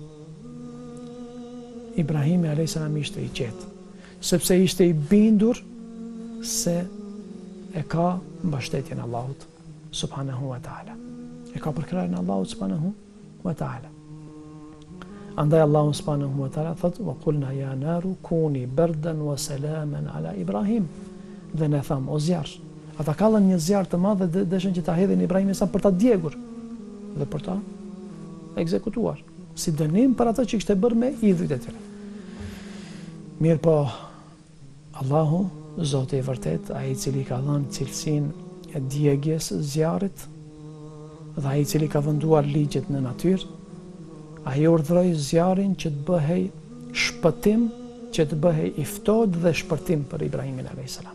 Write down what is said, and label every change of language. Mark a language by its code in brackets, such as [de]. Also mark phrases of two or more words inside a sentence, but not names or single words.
[sq] Ibrahimi a.s. ishte i qetë, sepse ishte i bindur se e ka mbështetjen e Allahut [ar] سبحانه وتعالى. [sq] E ka përkrahjen e Allahut [ar] سبحانه وتعالى. [sq] Andaj Allahu [ar] سبحانه وتعالى [sq] thot: [ar] "وقلنا يا نار كوني بردا وسلاما على إبراهيم." [sq] Dhe ne tham: "O zjarr." Ata kallën një zjarr të madh dhe dëshën që ta hedhin Ibrahimin sa për ta djegur dhe për ta ekzekutuar, si dënim për atë që kishte bërë me idhujt e tyre. Mirë po, Allahu, Zoti i vërtet, ai i cili ka dhënë cilësinë e djegjes së zjarrit dhe ai i cili ka venduar ligjet në natyrë, ai urdhëroi zjarrin që të bëhej shpëtim, që të bëhej i ftohtë dhe shpërtim për Ibrahimin [ar] عليه السلام.